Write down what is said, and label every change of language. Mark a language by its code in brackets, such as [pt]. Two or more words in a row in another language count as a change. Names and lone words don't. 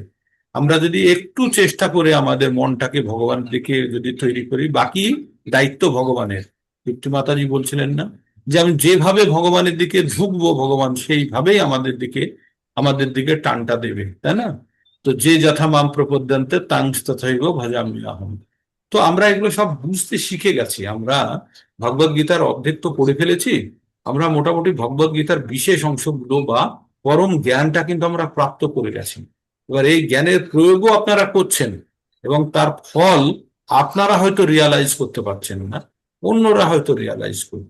[bn] আমরা যদি একটু চেষ্টা করে আমাদের মনটাকে ভগবানের দিকে যদি তৈরি করি, বাকি দায়িত্ব ভগবানের। তৃপ্তি মাতাজি বলছিলেন না যে আমি যেভাবে ভগবানের দিকে ঝুঁকবো, ভগবান সেইভাবেই আমাদের দিকে টানটা দেবে, তাই না? [sa] তো যে যথা মাম প্রপদ্যন্তে তাং তথৈব ভজামি অহম। [bn] তো আমরা এগুলো সব বুঝতে শিখে গেছি। আমরা ভগবদ গীতার অর্ধেক তো পড়ে ফেলেছি, আমরা মোটামুটি ভগবদ গীতার বিশেষ অংশগুলো বা পরম জ্ঞানটা কিন্তু আমরা প্রাপ্ত করে গেছি। এবার এই জ্ঞানের প্রয়োগও আপনারা করছেন, এবং তার ফল আপনারা হয়তো রিয়ালাইজ করতে পারছেন না, অন্যরা হয়তো রিয়ালাইজ করবে।